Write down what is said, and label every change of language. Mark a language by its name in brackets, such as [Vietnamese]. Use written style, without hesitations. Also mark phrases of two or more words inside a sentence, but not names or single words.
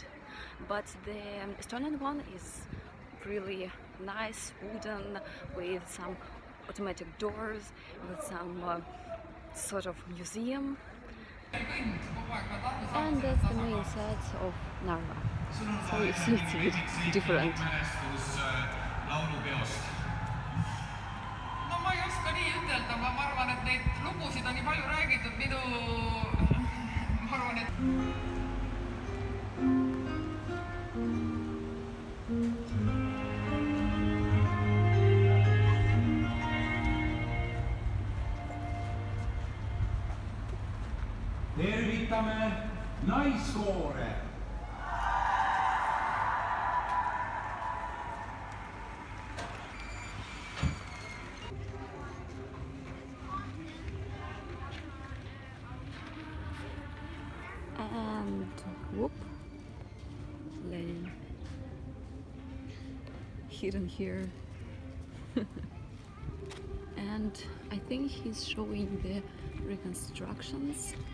[English] But the Estonian one is really nice, wooden, with some automatic doors, with some sort of museum. And that's the main site of Narva. So you see it's a bit different. [Estonian] No ma ei oska nii ütelda, ma arvan, et neid lugusid on nii palju räägitud, ma arvan, et tervitame naiskoore. [English] And whoop, lane hidden here And I think he's showing the reconstructions.